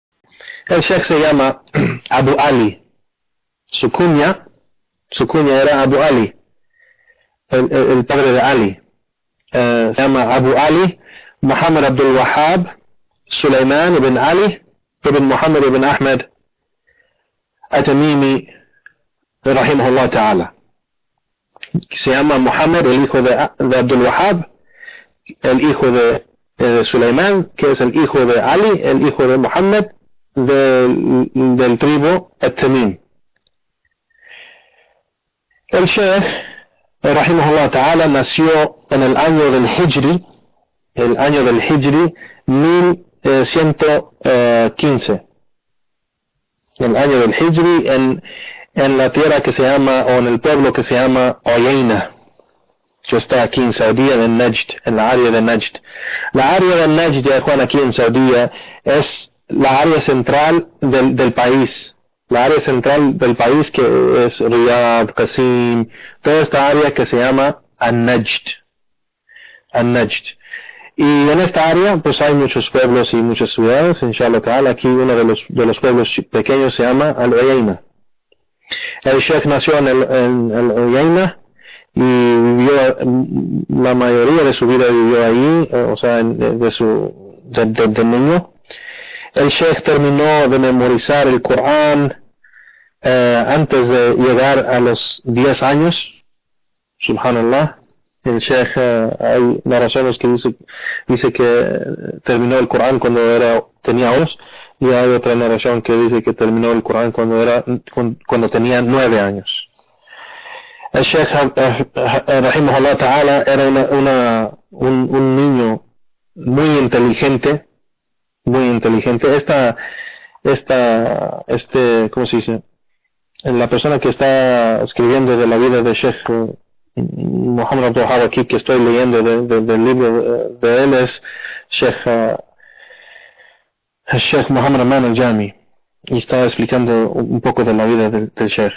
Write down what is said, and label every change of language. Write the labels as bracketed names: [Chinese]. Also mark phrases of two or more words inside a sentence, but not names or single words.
[Spanish] El sheikh se llama Abu Ali. Su cuña era Abu Ali, el padre de Ali. Se llama Abu Ali Muhammad Abdul Wahhab Sulaiman ibn Ali ibn Muhammad ibn Ahmed At-Tamimi [Arabic] رحمه الله تعالى. [Spanish] Se llama Muhammad, el hijo de Abdul Wahhab, el hijo de Sulaiman, que es el hijo de Ali, el hijo de Muhammad, del tribu At-Tamim. El Sheikh [Arabic] رحمه الله تعالى [Spanish] nació en el año del Hijri, 1115. El año del Hijri en la tierra que se llama, o en el pueblo que se llama Uyayna, que está aquí en Saudía, en Najd, en la área de Najd. La área de Najd, ya Juan, aquí en Saudía, es la área central del país. La área central del país, que es Riyadh, Qasim, toda esta área que se llama An-Najd. Y en esta área pues hay muchos pueblos y muchas ciudades. [Arabic] إن شاء الله تعالى, [Spanish] aquí uno de los pueblos pequeños se llama Al-Uyayna. El Sheikh nació en el Uyayna y vivió, la mayoría de su vida vivió ahí, o sea, de niño. El Sheikh terminó de memorizar el Corán antes de llegar a los 10 años. [Arabic] سبحان الله. [Spanish] El Sheikh, hay narraciones que dice que terminó el Corán cuando tenía 11, y hay otra narración que dice que terminó el Corán cuando tenía 9 años. El Sheikh [Arabic] رحمه الله تعالى [Spanish] era un niño muy inteligente. ¿Cómo se dice? La persona que está escribiendo de la vida de Sheikh Muhammad Abdul Wahhab, aquí que estoy leyendo del libro de él, es Sheikh Muhammad Aman al-Jami, y está explicando un poco de la vida del Sheikh.